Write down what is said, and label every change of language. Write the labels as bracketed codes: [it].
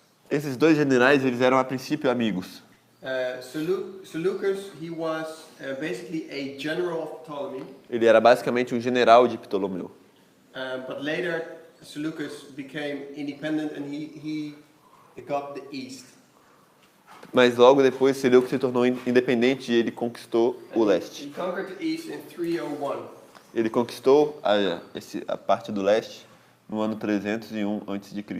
[pt] Esses 2 generais eles eram a princípio amigos. [en] Seleucus, he was basically a general of Ptolemy, [pt] Ele era basicamente um general de Ptolomeu. [en] but later Seleucus became independent and he got the east. [pt] Mas logo depois Seleuco se tornou independente e ele conquistou o leste. [en] He conquered the east in 301. [pt] Ele conquistou a parte do leste no ano 301 a.C.